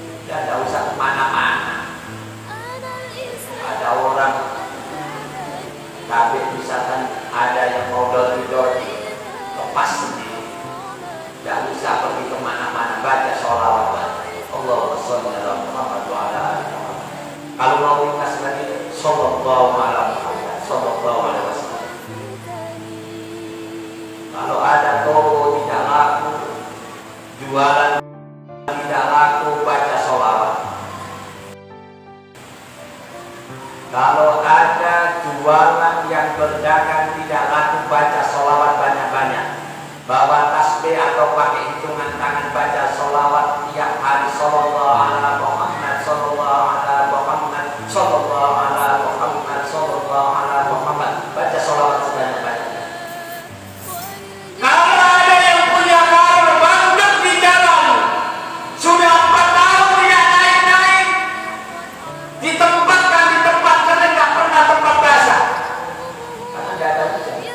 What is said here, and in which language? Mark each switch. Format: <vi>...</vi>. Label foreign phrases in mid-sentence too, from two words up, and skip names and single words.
<id>Kita tidak usah kemana-mana. Ada orang tapi misalkan ada yang mau dori-dori, lepas sendiri. Tidak usah pergi kemana-mana, baca sholawat.</id> <ar>اللهم صل على محمد وعلى آل محمد.</ar> <id>Kalau mau ringkas lagi,</id> <ar>صلى الله على محمد صلى الله عليه وسلم.</ar> <id>Kalau ada toko tidak laku, jualan tidak laku, baca sholawat. Kalau ada jualan yang berdagang tidak laku, baca sholawat banyak-banyak. Bawa tasbih atau pakai hitungan tangan, baca sholawat tiap hari.</id> <ar>صلى الله على محمد صلى الله على محمد صلى الله على محمد صلى الله على محمد.</ar> <id>Baca sholawat sebanyak-banyaknya. Kalau ada yang punya motor bandel di jalan, sudah 4 tahun tidak naik-naik, ditempatkan di tempat karena nggak pernah tempat basah, karena nggak ada hujan.</id>